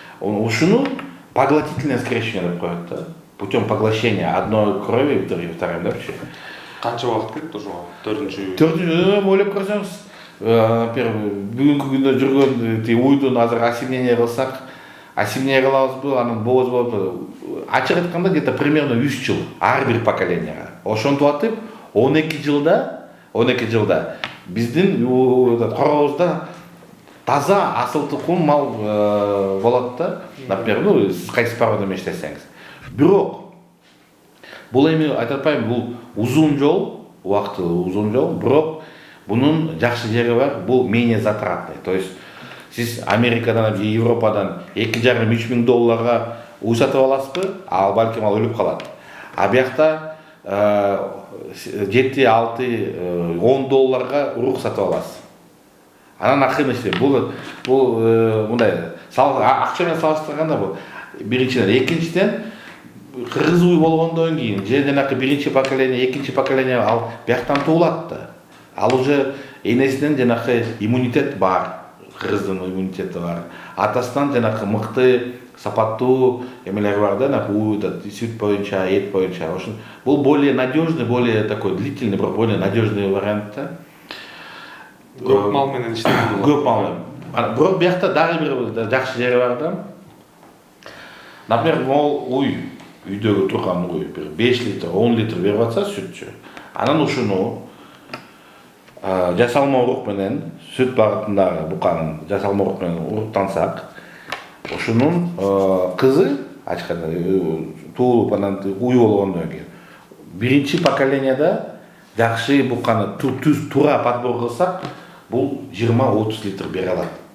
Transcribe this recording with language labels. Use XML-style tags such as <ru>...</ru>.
<ky>Ушуну</ky> <ru>поглотительное скрещивание</ru> <ky>деп коет да.</ky> <ru>Путем поглощения одной крови второй</ru> <ky>депчи. Канча убакыт кетти ошого? 4-чү ойлоп көрсөңүз, например, бүгүнкү күндө жүргөн уйдун азыр осеменение кылсак, осеменение кылабызбы, анан боз болуп, ачык айтканда</ky> <ru>где-то примерно</ru> <ky>3 жыл ар бир поколенияга. Ошентип атып 12 жылда биздин коробузда таза асыл тукум мал болот да. Например, сиз кайсы порода менен иштесеңиз. Бирок бул эми айтып атпайм, бул узун жол, убакыты узун жол, бирок бунун жакшы жери бар, бул</ky> <ru>менее затратный. То есть</ru> <ky>сиз Америкадан, Европадан 2,5-3 миң долларга уй сатып аласызбы, ал балким ал өлүп калат. А биякта 7-6-10 долларга урук сатып аласыз. Анан акырын иштейт. Бул мындай акча менен салыштырганда бул биринчиден, экинчиден кыргыз уй болгондон кийин же жанакы биринчи поколение, экинчи поколение ал бияктан туулат да. Ал уже энесинен жанакы иммунитет бар, кыргыздын иммунитети бар. Атасынан жанакы мыкты, сапаттуу эмелер бар да, сүт боюнча, эт боюнча.</ky> <ru>Бул более надежный, более такой длительный, более надежный вариант да.</ru> <ky>Көп мал менен иштейт. Көп мал менен. Бирок биякта дагы бир жакшы жери бар да. Например, мол уй, үйдөгү турган уй 5 литр, 10 литр берип атса сүтчү. Анан ушуну жасалма урук менен сүт багытындагы буканын жасалма урук менен уруктансак, ушунун кызы ачканда туулуп анан уй болгондон кийин биринчи поколениеда жакшы буканы туура подбор кылсак, бул 20-30 литр бере алат.</ky>